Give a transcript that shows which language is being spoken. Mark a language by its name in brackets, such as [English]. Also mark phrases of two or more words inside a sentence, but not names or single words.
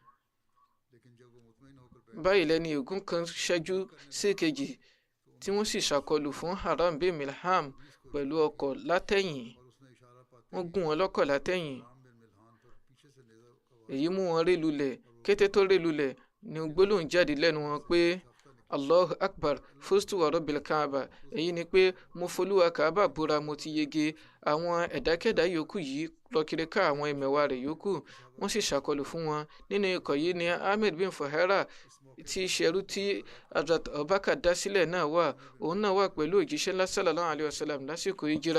[Yoruba] báyìí lẹ́ni ogun kan ṣẹ́jú sí kejì tí wọ́n sì ṣàkọlù fún Haram bin Milham pẹ̀lú ọkọ̀ látẹ̀yìn. wọ́n gún wọn lọ́kọ̀ látẹ̀yìn, èyí mú wọn ré lulẹ̀. kété tó ré lulẹ̀ ni gbólóhùn jáde lẹ́nu wọn pé [Arabic] الله أكبر فزت ورب الكعبة, [Yoruba] èyí ni pé mo folúwa kaaba búra, mo ti yege. àwọn ẹ̀dákẹ́dá yòókù yìí lọ kiri ká àwọn ẹmẹ̀wà rẹ̀ yòókù, wọ́n sì ṣàkọlù fún wọn. nínú ikọ̀ yìí ni Amir bin Fuhaira tí í ṣe ẹrú tí Hazrat Abubakar dá sílẹ̀ náà wà. òun náà wà pẹ̀lú òjíṣẹ́ ńlá [Arabic] صلى الله عليه وسلم [Yoruba] lásìkò ìjìra.